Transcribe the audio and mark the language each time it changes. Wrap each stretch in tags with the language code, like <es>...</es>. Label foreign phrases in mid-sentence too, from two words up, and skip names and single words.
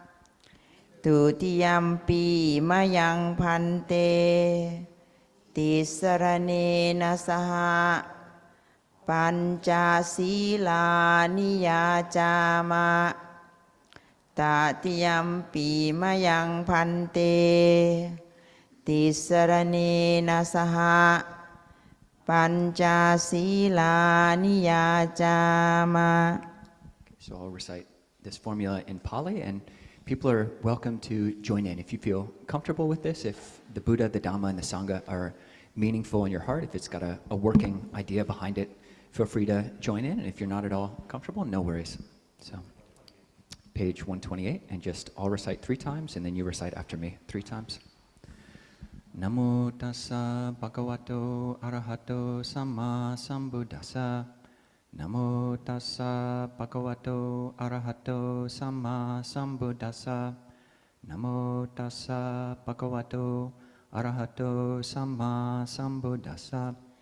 <pi>Tutiyampi Mayang Bhante Tisaranena Saha Pancha Sila Niyajama Tatiyampi Mayang Bhante Tisaranena Saha Pancha Sila Niyajama.</pi> <en>So I'll recite this formula in Pali, and people are welcome to join in if you feel comfortable with this, if the Buddha, the Dhamma, and the Sangha are meaningful in your heart, if it's got a working idea behind it, feel free to join in, and if you're not at all comfortable, no worries. So page 128, and just I'll recite 3 times, and then you recite after me 3 times.</en> <pi>Namo tassa bhagavato arahato samma sambuddhassa. Namo tassa bhagavato arahato samma sambuddhassa. Namo tassa bhagavato arahato samma sambuddhassa.</pi>